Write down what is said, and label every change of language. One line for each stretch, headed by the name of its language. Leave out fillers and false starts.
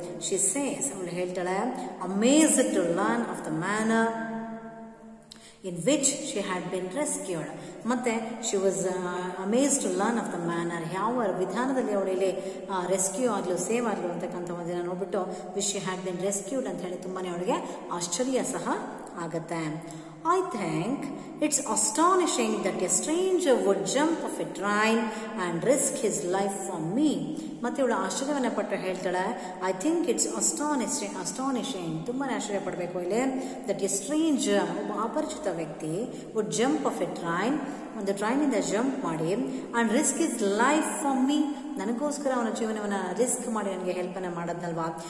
English: she says,
Kannada: ಅವಳು ಹೇಳ್ತಾಳೆ,
English: Amazed to learn of the manner in which she had been rescued.
Kannada: ಮತ್ತೆ
English: she was amazed to learn of the manner,
Kannada: ಯಾವ ವಿಧಾನದಲ್ಲಿ ಅವಳಿಲ್ಲಿ rescue ಆಗ್ಲು save ಆಗ್ಲು ಅಂತಕ್ಕಂಥ ಒಂದಿನ ನೋಡ್ಬಿಟ್ಟು
English: which she had been rescued
Kannada: ಅಂತ ಹೇಳಿ ತುಂಬಾನೇ ಅವಳಿಗೆ ಆಶ್ಚರ್ಯ ಸಹ ಆಗತ್ತೆ.
English: I think it's astonishing that a stranger would jump off a train and risk his life for me.
Kannada: ಮತ್ತೆ ಇವಳು ಆಶ್ಚರ್ಯವನ್ನ ಪಟ್ಟು ಹೇಳ್ತಾಳೆ,
English: I think it's astonishing,
Kannada: ತುಂಬಾನೇ ಆಶ್ಚರ್ಯ ಪಡಬೇಕು ಇಲ್ಲಿ.
English: that a stranger,
Kannada: ಒಬ್ಬ ಅಪರಿಚಿತ ವ್ಯಕ್ತಿ,
English: would jump off a train,
Kannada: ಒಂದು ಟ್ರೈನಿಂದ ಜಂಪ್ ಮಾಡಿ,
English: and risk his life for me,
Kannada: ನನಗೋಸ್ಕರ ಅವನ ಜೀವನವನ್ನ ರಿಸ್ಕ್ ಮಾಡಿ ನನಗೆ ಹೆಲ್ಪ್ ಅನ್ನ ಮಾಡೋದಲ್ವಾ.